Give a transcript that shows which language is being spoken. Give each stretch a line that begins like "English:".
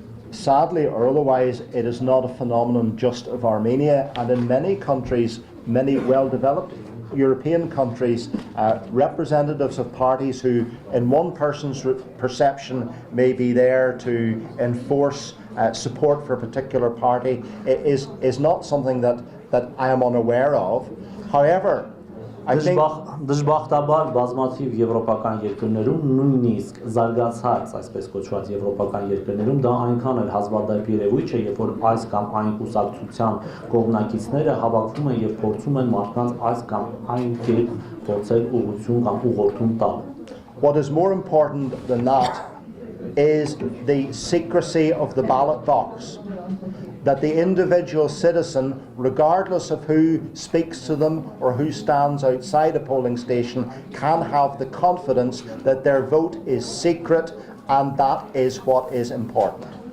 English: Sadly or otherwise, it is not a phenomenon just of Armenia, and in many countries, many well-developed European countries, representatives of parties who, in one person's perception, may be there to enforce support for a particular party, is not something that I am unaware of. However, I think
Armenian: դժբախտաբար բազմաթիվ եվրոպական երկրներում, նույնիսկ զարգացած, այսպես կոչված եվրոպական երկրներում, դա այնքան էլ հազվադեպ երևույթ չէ, երբ որ այս կամ այն կուսակցության կողմնակիցները հավաքվում են եւ փորձում են մարդկանց այս կամ այն կերպ փորձել ուղղություն կամ ուղղորդում տալ։
English: What is more important than that is the secrecy of the ballot box. That the individual citizen, regardless of who speaks to them or who stands outside a polling station, can have the confidence that their vote is secret, and that is what is important.